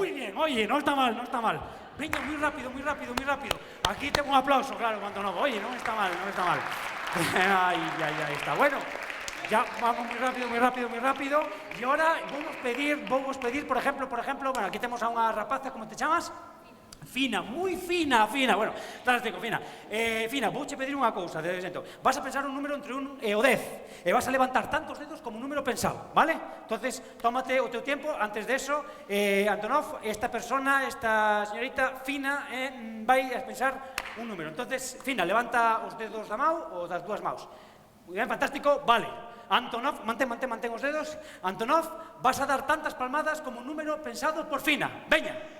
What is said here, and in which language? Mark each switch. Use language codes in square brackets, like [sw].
[gl] Moi bien, oye, non está mal. Veña, moi rápido. [es] Aquí tengo un aplauso, claro, cuando no. [gl] Oye, non está mal. [es] Aí está. Bueno, ya vamos muy rápido. Y ahora vamos pedir, por ejemplo, bueno, aquí tenemos a una rapaza, ¿cómo te llamas? [gl] Fina, moi fina, bueno, fantástico, Fina. Fina, vouche pedir unha cousa, vas a pensar un número entre 1 e o 10, e vas a levantar tantos dedos como un número pensado, vale? Entonces, tómate o teu tiempo. Antes de eso, Antonov, esta señorita Fina, vai a pensar un número. Entonces, Fina, levanta os dedos da mão ou das dúas maus. Moi ben, fantástico, vale. Antonov, mantén os dedos. Antonov, vas a dar tantas palmadas como un número pensado por Fina. Veña.